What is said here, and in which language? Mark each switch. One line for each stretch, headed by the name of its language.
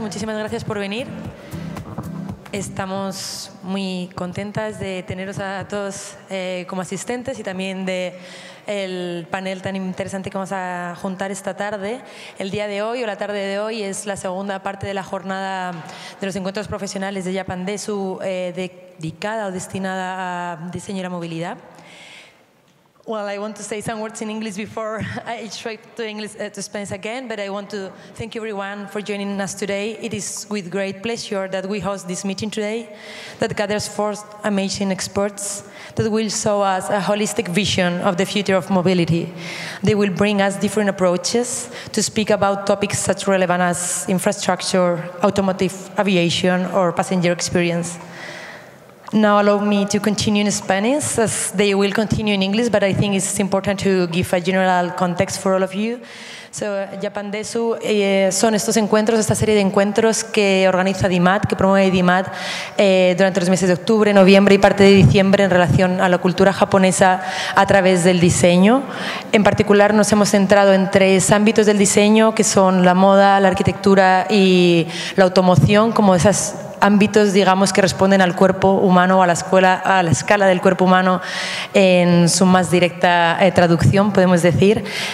Spanish: Muchísimas gracias por venir. Estamos muy contentas de teneros a todos como asistentes y también del panel tan interesante que vamos a juntar esta tarde. El día de hoy o la tarde de hoy es la segunda parte de la jornada de los encuentros profesionales de Japandesu dedicada o destinada a diseño y la movilidad.
English: Well, I want to say some words in English before I try to Spanish again, but I want to thank everyone for joining us today. It is with great pleasure that we host this meeting today that gathers four amazing experts that will show us a holistic vision of the future of mobility. They will bring us different approaches to speak about topics such relevant as infrastructure, automotive, aviation, or passenger experience. Now allow me to continue in Spanish, as they will continue in English, but I think it's important to give a general context for all of you.
Spanish: So, Japandesu son estos encuentros, esta serie de encuentros que organiza DIMAT, que promueve DIMAT durante los meses de octubre, noviembre y parte de diciembre en relación a la cultura japonesa a través del diseño. En particular nos hemos centrado en tres ámbitos del diseño, que son la moda, la arquitectura y la automoción, como esas ámbitos, digamos, que responden al cuerpo humano, a la escala del cuerpo humano en su más directa traducción, podemos decir.